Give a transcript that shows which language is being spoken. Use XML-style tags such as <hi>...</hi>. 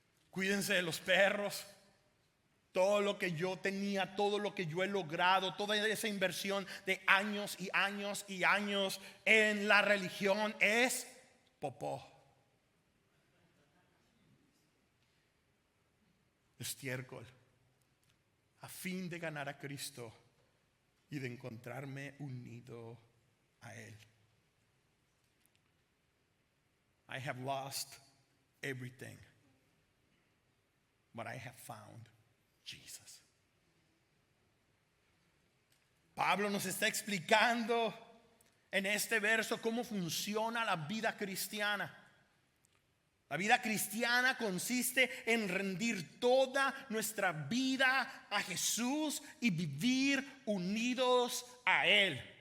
<es>Cuídense de los perros. Todo lo que yo tenía, todo lo que yo he logrado, toda esa inversión de años y años y años en la religión es popó, estiércol, a fin de ganar a Cristo y de encontrarme unido a Él.</es> <en>I have lost everything, but I have found Jesus.</en> <es>Pablo nos está explicando en este verso cómo funciona la vida cristiana. La vida cristiana consiste en rendir toda nuestra vida a Jesús y vivir unidos a Él.</es>